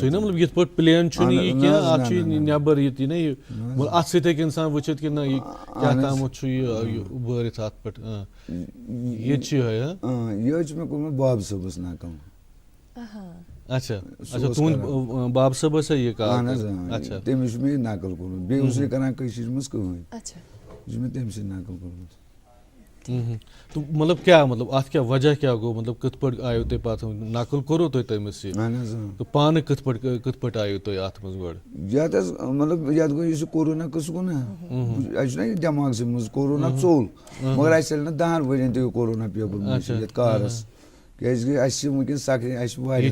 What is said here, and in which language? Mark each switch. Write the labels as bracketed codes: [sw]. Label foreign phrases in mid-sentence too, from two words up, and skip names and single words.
[ks] سُے نا مطلب یِتھ پٲٹھۍ پلین چھُنہٕ یہِ کینٛہہ اتھ چھُ نٮ۪بر یہِ نا یہِ اتھ سۭتۍ ہیٚکہِ انسان وٕچھِتھ کہِ نہ یہِ کیٛاہ تامَتھ چھُ یہِ اُبٲرِتھ اتھ پٮ۪ٹھ یہِ تہِ چھُ یِہوے یہِ چھُ مےٚ کوٚرمُت بابہٕ صٲبس نقل اچھا تُہُنٛد بابہٕ صٲب ٲسا یہِ اہن حظ تٔمِس چھُ مےٚ یہِ نقل کوٚرمُت بیٚیہِ اوس یہِ کران کٔشیٖرِ منٛز کٕہٕنۍ یہِ چھُ مےٚ تٔمۍ سٕے نقل کوٚرمُت [ur] تو مطلب کیا مطلب [ks] اتھ [ur] کیا وجہ [ks] کیا گوٚو مطلب کِتھ پٲٹھۍ آیو تۄہہِ پتہٕ نقل کوٚروٕ تۄہہِ تٔمِس یہِ اہن حظ تہٕ پانہٕ کِتھ پٲٹھۍ آیو تۄہہِ اتھ منٛز گۄڈٕ یتھ حظ مطلب یتھ گوٚو یُس یہِ کورونا قٕصہٕ گوٚو نا اَسہِ چھُنہ یہِ دٮ۪ماغسٕے منٛز کورونا ژوٚل مگر اَسہِ چلہِ نہٕ 10 ؤرین تہِ کورونا پیپر ماشی یتھ کارس کیٛازِ اَسہِ چھِ وٕنکٮ۪ن سختی اَسہِ چھِ واریاہ